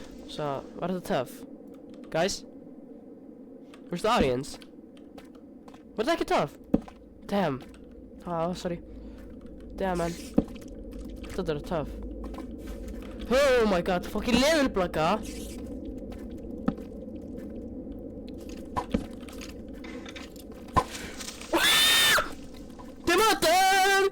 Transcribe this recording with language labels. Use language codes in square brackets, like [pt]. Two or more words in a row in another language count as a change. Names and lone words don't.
[en] Så, [is] var þetta [en] tough? Guys? Where's the audience? [is] Var þetta ekki tough? [en] Damn. Ah, sorry. Damn, man. [is] Þetta er tough. [en] Oh my god, fucking leðurblaka! [is] Demantar!